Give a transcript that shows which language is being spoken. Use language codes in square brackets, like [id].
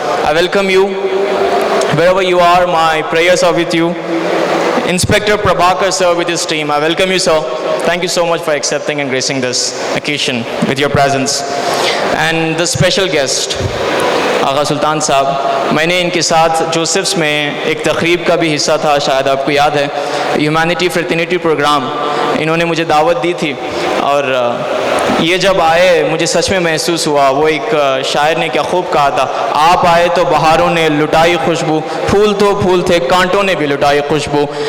[en] I welcome you wherever you are. My prayers are with you. Inspector Prabhakar sir with his team, I welcome you sir. Thank you so much for accepting and gracing this occasion with your presence. And the special guest, Agha Sultan Sahib. [ur] میں نے ان کے ساتھ جوسفس میں ایک تقریب کا بھی حصہ تھا، شاید آپ کو یاد ہے، ہیومینٹی فرٹرنیٹی پروگرام. انہوں نے مجھے دعوت دی تھی اور یہ جب آئے مجھے سچ میں محسوس ہوا. وہ ایک شاعر نے کیا خوب کہا تھا، آپ آئے تو بہاروں نے لٹائی خوشبو، پھول تو پھول تھے کانٹوں نے بھی لٹائی خوشبو.